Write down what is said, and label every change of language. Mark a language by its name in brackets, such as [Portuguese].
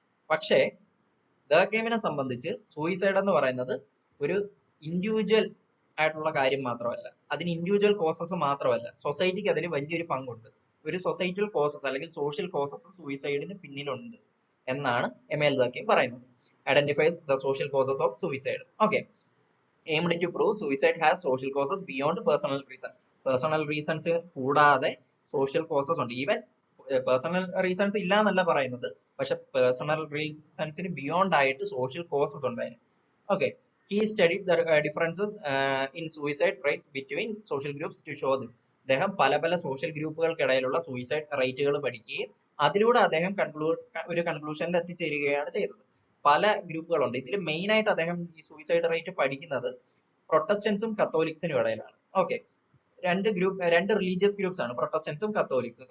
[Malayalam] പക്ഷേ ദർക്കീമിനെ സംബന്ധിച്ച് സൂയിസൈഡ് എന്ന് പറയുന്നത് ഒരു ഇൻഡിവിജ്വൽ ആയിട്ടുള്ള കാര്യം മാത്രമല്ല, അതിന് ഇൻഡിവിജ്വൽ കോസസ് മാത്രമല്ല, സൊസൈറ്റിക്ക് അതിന് വലിയൊരു പങ്കുണ്ട്. ഒരു സൊസൈറ്റൽ കോസസ് അല്ലെങ്കിൽ സോഷ്യൽ കോസസ് സൂയിസൈഡിന് പിന്നിലുണ്ട് എന്നാണ് എമിൽ ദർക്കീം പറയുന്നത്. [English] Identifies the social causes of suicide. Okay, aimed to prove suicide has social causes beyond personal reasons. Personal reasons [Malayalam] കൂടാതെ [English] social causes [Malayalam] ഉണ്ട്. ഈവൻ പേഴ്സണൽ റീസൺസ് ഇല്ല എന്നല്ല പറയുന്നത്, പക്ഷെ പേഴ്സണൽ റീസൺസിന് ബിയോണ്ട് ആയിട്ട് സോഷ്യൽ കോസസ് ഉണ്ടായിരുന്നു. [English] Okay, he studied the differences in suicide rates between social groups to show this. [Malayalam] അദ്ദേഹം പല സോഷ്യൽ ഗ്രൂപ്പുകൾക്കിടയിലുള്ള സൂയിസൈഡ് റേറ്റുകൾ പഠിക്കുകയും അതിലൂടെ അദ്ദേഹം ഒരു കൺക്ലൂഷനിൽ എത്തിച്ചേരുകയാണ് ചെയ്തത്. പല ഗ്രൂപ്പുകളുണ്ട്. ഇതിൽ മെയിൻ ആയിട്ട് അദ്ദേഹം ഈ സൂയിസൈഡ് റേറ്റ് പഠിക്കുന്നത് പ്രൊട്ടസ്റ്റന്റ്സും കത്തോലിക്സിനും ഇടയിലാണ്. ഓക്കെ, രണ്ട് റിലീജിയസ് ഗ്രൂപ്പ്സ് ആണ്, പ്രൊട്ടസ്റ്റന്റ്സും കത്തോലിക്സും.